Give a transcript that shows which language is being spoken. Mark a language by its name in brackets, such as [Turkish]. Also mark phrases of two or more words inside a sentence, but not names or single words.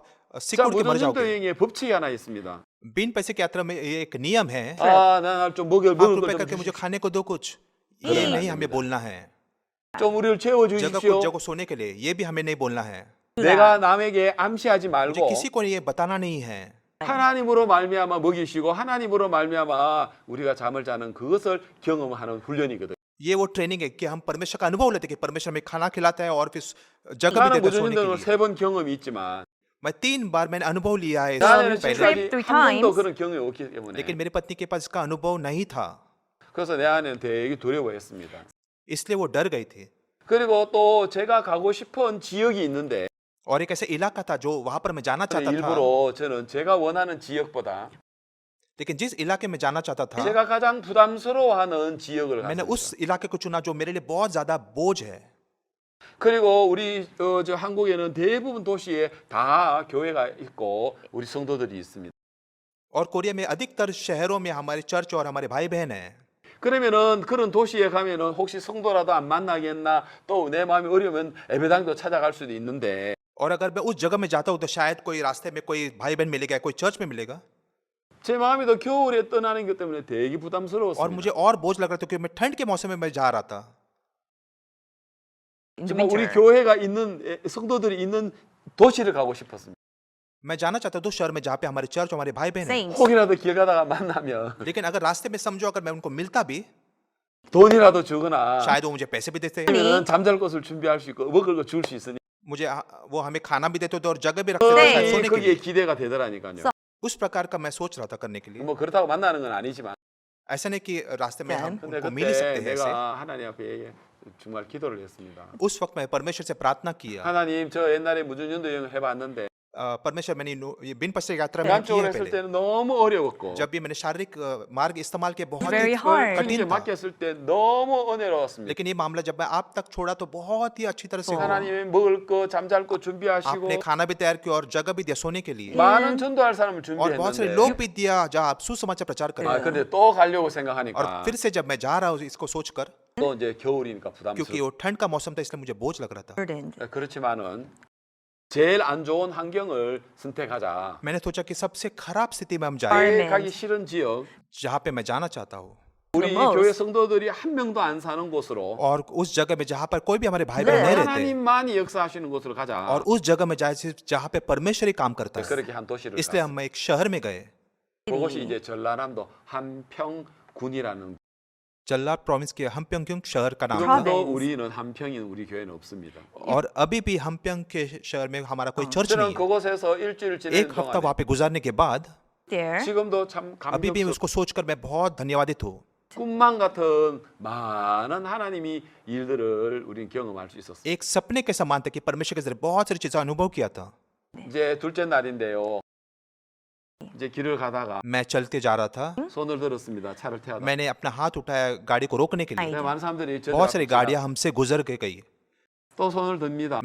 [Korean] 자, [Hindi] सिकुड़ के मर [Korean] 무전전도 [Hindi] जाओगे। [Korean] 여행에 법칙이 하나 있습니다. [Hindi] बिन पैसे की यात्रा में ये एक नियम है, [Korean] 아, 나좀 먹을 [Hindi] आप [Korean] 걸 [Hindi] रुपए [Korean] 좀 [Hindi] करके मुझे [Korean] 주십시오. [Hindi] खाने को दो कुछ, [Korean] 그러면 [Hindi] ये [Korean] 안 [Hindi] नहीं हमें [Korean] 됩니다. [Hindi] बोलना है। [Korean] 좀 우리를 [Hindi] जगह [Korean] 채워주십시오. [Hindi] कुछ जगह सोने के लिए ये भी हमें नहीं बोलना है। [Korean] 내가 남에게 암시하지 [Hindi] मुझे [Korean] 말고 [Hindi] किसी को ये बताना नहीं है। [Korean] 하나님으로 말미암아 먹이시고 하나님으로 말미암아 우리가 잠을 자는 그것을 경험하는 훈련이거든요. [Hindi] ये वो ट्रेनिंग है कि हम परमेश्वर का अनुभव लेते हैं कि परमेश्वर हमें खाना खिलाता है और फिर जगह भी [Korean] 나는 [Hindi] देता है सोने के [Korean] 무전전도를 [Hindi] लिए। [Korean] 3번 경험이 있지만 [Hindi] मैं 3 बार मैंने अनुभव लिया है, [Korean] 나는 [English] trip [Korean] 지금까지 [English] three [Korean] 한 번도 [English] times. [Korean] 그런 경험이 없기 때문에 [Hindi] लेकिन मेरी पत्नी के पास इसका अनुभव नहीं था, [Korean] 그래서 내 아내는 되게 두려워했습니다. [Hindi] इसलिए वो डर गई थी। [Korean] 그리고 또 제가 가고 싶은 지역이 있는데 [Hindi] और एक ऐसा इलाका था जो वहां पर मैं जाना चाहता था, [Korean] 일부러 저는 제가 원하는 지역보다 [Hindi] लेकिन जिस इलाके में जाना चाहता था [Korean] 제가 가장 부담스러워하는 지역을 [Hindi] मैंने [Korean] 갔습니다. [Hindi] उस इलाके को चुना जो मेरे लिए बहुत ज्यादा बोझ है। [Korean] 그리고 우리 저 한국에는 대부분 도시에 다 교회가 있고 우리 성도들이 있습니다. [Hindi] और कोरिया में अधिकतर शहरों में हमारे चर्च और हमारे भाई बहन हैं। [Korean] 그러면은 그런 도시에 가면은 혹시 성도라도 안 만나겠나 또 내 마음이 어려우면 예배당도 찾아갈 수도 있는데 [Hindi] और अगर मैं उस जगह में जाता हूँ तो शायद कोई रास्ते में कोई भाई बहन मिलेगा, कोई चर्च में मिलेगा। [Korean] 제 마음이 더 겨울에 떠나는 것 때문에 되게 [Hindi] और [Korean] 부담스러웠습니다. [Hindi] मुझे और बोझ लग रहा था क्योंकि मैं ठंड के मौसम में मैं जा रहा था। [English] in the [Korean] 정말 우리 [English] winter. [Korean] 교회가 있는 성도들이 있는 도시를 가고 싶었습니다. [Hindi] मैं जाना चाहता था उस शहर में जहाँ पे हमारे चर्च और हमारे भाई बहन हैं। [English] Saints. [Korean] 혹이라도 길 가다가 만나면 [Hindi] लेकिन अगर रास्ते में समझो अगर मैं उनको मिलता भी, [Korean] 돈이라도 주거나 [Hindi] शायद वो मुझे पैसे भी देते, [Korean] 아니면 잠잘 곳을 준비할 수 있고 먹을 거 줄 수 있으니 [Hindi] मुझे वो हमें खाना भी देते थे और जगह भी रखते थे शायद सोने के [Korean] 거기에 [Hindi] लिए। [Korean] 기대가 되더라니까요. [Hindi] उस प्रकार का मैं सोच रहा था करने के लिए। [Korean] 뭐 그렇다고 만나는 건 아니지만 [Hindi] ऐसा नहीं कि रास्ते में हम [Korean] 근데 [Hindi] उनको मिल ही [Korean] 그때 [Hindi] सकते हैं ऐसे। [Korean] 내가 하나님 앞에 정말 기도를 했습니다. [Hindi] उस वक्त मैं परमेश्वर से प्रार्थना किया। [Korean] 하나님 저 옛날에 무전연도 여행 해봤는데 [Hindi] परमेश्वर मैंने ये बिन पश्चिम यात्रा में की [Korean] 양쪽으로 [Hindi] है [Korean] 했을 [Hindi] पहले। [Korean] 때는 너무 어려웠고 [Hindi] जब भी मैंने शारीरिक मार्ग इस्तेमाल किया बहुत [English] Very [Hindi] ही [English] hard. [Korean] 그렇게 [Hindi] कठिन था। [Korean] 맡겼을 때 너무 은혜로웠습니다. [Hindi] लेकिन ये मामला जब मैं आप तक छोड़ा तो बहुत ही अच्छी तरह से हुआ। [Korean] 하나님이 먹을 거 잠잘 거 준비하시고 [Hindi] आपने खाना भी तैयार किया और जगह भी दिया सोने के लिए [Korean] 많은 전도할 사람을 [Hindi] और बहुत सारे लोग [Korean] 준비했는데 [Hindi] भी दिया जहाँ आप सुसमाचार प्रचार करें। [Korean] 아 근데 또 가려고 [Hindi] और [Korean] 생각하니까 [Hindi] फिर से जब मैं जा रहा हूँ इसको सोचकर, [Korean] 또 이제 겨울이니까 [Hindi] क्योंकि [Korean] 부담스러워. [Hindi] वो ठंड का मौसम था इसलिए मुझे बोझ लग रहा था। [English] Burdened. [Korean] 그렇지만은 제일 안 좋은 환경을 선택하자. [Hindi] मैंने सोचा कि सबसे खराब स्थिति में हम [English] Our- [Hindi] जाए [Korean] 제일 가기 싫은 지역, [Hindi] जहाँ पे मैं जाना चाहता हूँ [Korean] 우리 [English] most. [Korean] 교회 성도들이 한 명도 안 사는 곳으로 [Hindi] और उस जगह में जहाँ पर कोई भी हमारे भाई बहन नहीं रहते [Korean] 하나님만이 역사하시는 곳으로 가자. [Hindi] और उस जगह में जाए सिर्फ जहाँ पे परमेश्वर ही काम करता है। [Korean] 그렇게 한 도시를 [Hindi] इसलिए [Korean] 갔어요. [Hindi] हम एक शहर में गए, [Korean] 그것이 이제 전라남도 한평군이라는. [Hindi] जल्लार प्रोविंस के हमप्यंग शहर का नाम था। [Korean] 지금도 [English] province. [Korean] 우리는 한평인 우리 교회는 없습니다. [Hindi] और अभी भी हमप्यंग के शहर में हमारा कोई चर्च [Korean] 저는 [Hindi] नहीं है। [Korean] 그곳에서 일주일 지내는 [Hindi] एक हफ्ता [Korean] 동안에 [Hindi] वहाँ पे गुजारने के बाद [English] There. [Korean] 지금도 참 [Hindi] अभी भी [Korean] 감격스럽고 [Hindi] उसको सोचकर मैं बहुत धन्यवादित हूँ। [Korean] 꿈만 같은 많은 하나님이 일들을 우리는 경험할 수 있었어요. [Hindi] एक सपने के समान था कि परमेश्वर के जरिए बहुत सारी चीजें अनुभव किया था। [Korean] 이제 둘째 날인데요. 이제 길을 가다가 [Hindi] मैं चलते जा रहा था, [Korean] 손을 들었습니다. 차를 태워다. [Hindi] मैंने अपना हाथ उठाया गाड़ी को रोकने के लिए। [Korean] 네, 많은 사람들이 저 [Hindi] बहुत सारी गाड़ियां हमसे गुजर के गई। [Korean] 또 손을 듭니다.